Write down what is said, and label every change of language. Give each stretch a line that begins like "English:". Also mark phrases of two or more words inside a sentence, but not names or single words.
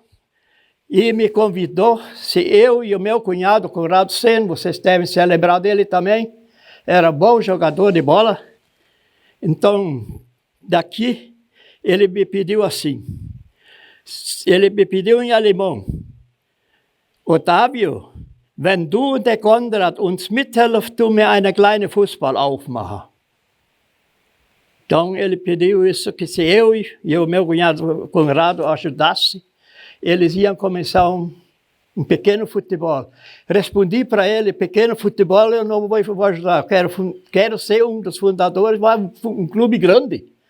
Portuguese: E me convidou, se eu e o meu cunhado, Conrado Sen, vocês devem se lembrar dele também, era bom jogador de bola. Então, daqui, ele me pediu assim, ele me pediu em alemão: Otávio,
German: wenn du und der Konrad uns mithelfen, tu mir eine kleine Fußball aufmachen.
Portuguese: Então, ele pediu isso, que se eu e o meu cunhado Conrado ajudassem, eles iam começar um pequeno futebol. Respondi para ele: pequeno futebol eu não vou ajudar, quero ser um dos fundadores de um clube grande.